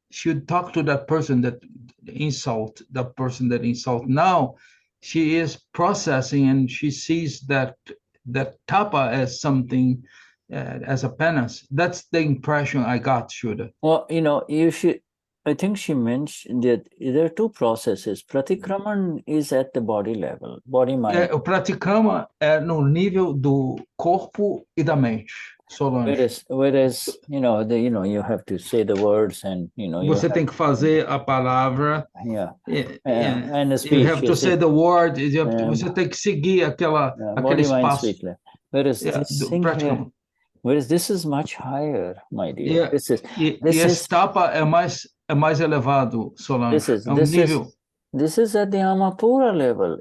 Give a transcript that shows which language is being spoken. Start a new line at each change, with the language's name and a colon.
English: She would talk to that person that insult. Now she is processing, and she sees that Tapa as something, as a penance. That's the impression I got, Shuddha. Well, I think she mentioned that there are 2 processes. Pratikraman is at the body level, body mind.
Portuguese: O pratikrama é no nível do corpo e da mente, Solange.
English: Whereas you have to say the words, and
Portuguese: você tem que fazer a palavra.
English: And the speech. You have to say the word.
Portuguese: Você tem que seguir aquele espaço.
English: Speech. Whereas this thing here, this is much higher, my dear.
Portuguese: Esse tapa é mais elevado, Solange. Nível.
English: This is at the Amapura level.